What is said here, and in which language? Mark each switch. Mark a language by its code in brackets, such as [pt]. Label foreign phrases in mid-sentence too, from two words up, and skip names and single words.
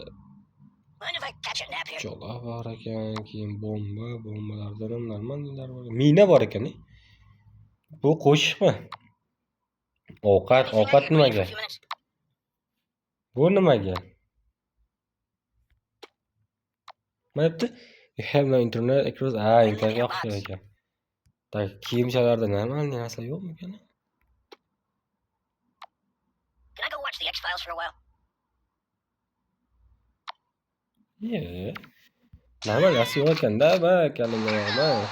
[uz] Pichoqlar bor ekan, keyin bombalarda normallar bor. Mina bor ekan. Bu qo'shiqmi? Ovqat nimaga? Bu nimaga? Nima debdi? [en] You have no internet across. [uz] Internet yo'q ekan. Tak, kiyimchalarda normal narsa yo'qmi ekan? Normal narsa yo'q ekan-da, kaliga.